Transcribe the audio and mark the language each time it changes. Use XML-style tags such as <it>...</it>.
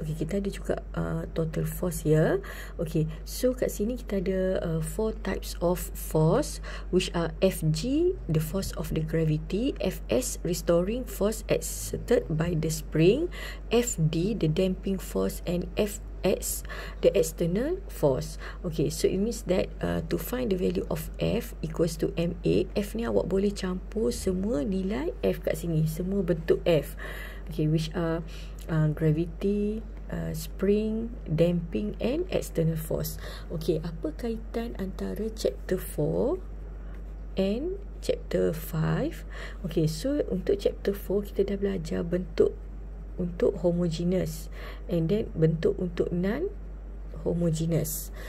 <en>Okay,</en> <ms>kita ada juga</ms> <en>total force here. Okay, so</en> <ms>kat sini kita ada</ms> <en>4 types of force, which are Fg, the force of the gravity, Fs, restoring force exerted by the spring, Fd, the damping force, and Fx, the external force. Okay, so it means that to find the value of F equals to ma.</en> <ms>F ni awak boleh campur semua nilai F kat sini, semua bentuk F.</ms> <en>Okay, which are gravity, spring, damping, and external force.</en> <ms>Okay, apa kaitan antara chapter 4 and chapter 5? Okay, so untuk chapter 4 kita dah belajar bentuk untuk homogeneous and then bentuk untuk non homogeneous.</ms>